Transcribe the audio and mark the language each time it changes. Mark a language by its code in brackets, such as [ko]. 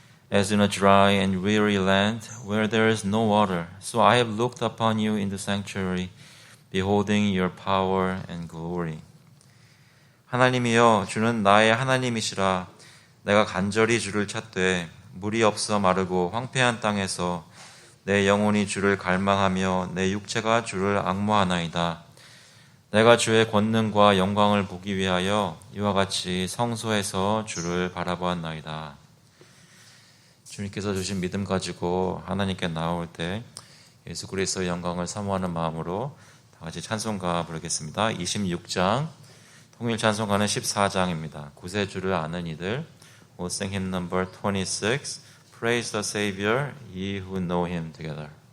[en] As in a dry and weary land where there is no water, so I have looked upon you in the sanctuary, beholding your power and glory. [ko] 하나님이여, 주는 나의 하나님이시라. 내가 간절히 주를 찾되 물이 없어 마르고 황폐한 땅에서 내 영혼이 주를 갈망하며 내 육체가 주를 앙모하나이다. 내가 주의 권능과 영광을 보기 위하여 이와 같이 성소에서 주를 바라보았나이다. 주님께서 주신 믿음 가지고 하나님께 나올 때 예수 그리스도의 영광을 사모하는 마음으로 다 같이 찬송가 부르겠습니다. 26장, 통일 찬송가는 14장입니다. 구세주를 아는 이들, [en] We'll sing hymn number 26, Praise the Savior, ye who know him together.